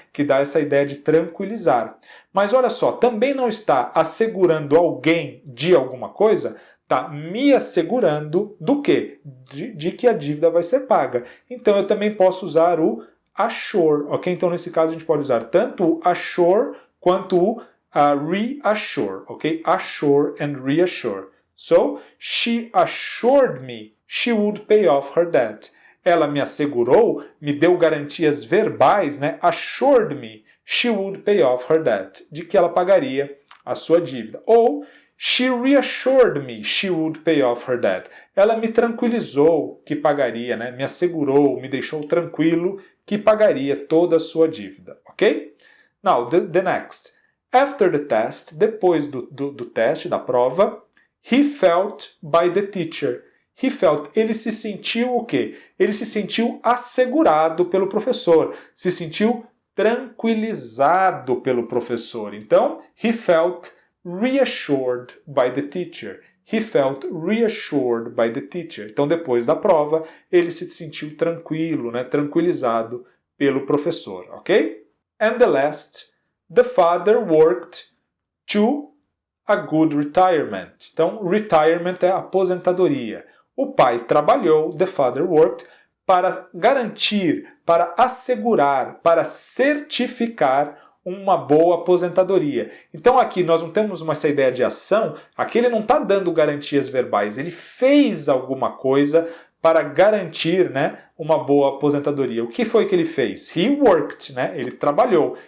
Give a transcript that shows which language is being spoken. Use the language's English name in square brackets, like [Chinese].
[Portuguese] Que dá essa ideia de tranquilizar. Mas olha só, também não está assegurando alguém de alguma coisa, está me assegurando do quê? De que a dívida vai ser paga. Então eu também posso usar o assure, ok? Então nesse caso a gente pode usar tanto o assure quanto o reassure, ok? [English] Assure and reassure. So, she assured me she would pay off her debt. [Portuguese] Ela me assegurou, me deu garantias verbais, né? [English] Assured me she would pay off her debt. [Portuguese] De que ela pagaria a sua dívida. [English] Ou, she reassured me she would pay off her debt. [Portuguese] Ela me tranquilizou que pagaria, né? Me assegurou, me deixou tranquilo que pagaria toda a sua dívida, ok? [English] Now, the next. After the test, [Portuguese] depois do teste, da prova, [English] he felt by the teacher. He felt, [Portuguese] ele se sentiu o quê? Ele se sentiu assegurado pelo professor, se sentiu tranquilizado pelo professor. [English] Então, he felt reassured by the teacher. He felt reassured by the teacher. [Portuguese] Então, depois da prova, ele se sentiu tranquilo, né, tranquilizado pelo professor, ok? [English] And the last, the father worked to a good retirement. [Portuguese] Então, retirement é aposentadoria. O pai trabalhou, [English] the father worked, [Portuguese] para garantir, para assegurar, para certificar uma boa aposentadoria. Então aqui nós não temos essa ideia de ação, aqui ele não está dando garantias verbais, ele fez alguma coisa para garantir, né, uma boa aposentadoria. O que foi que ele fez? [English] He worked, [Portuguese] né? Ele trabalhou.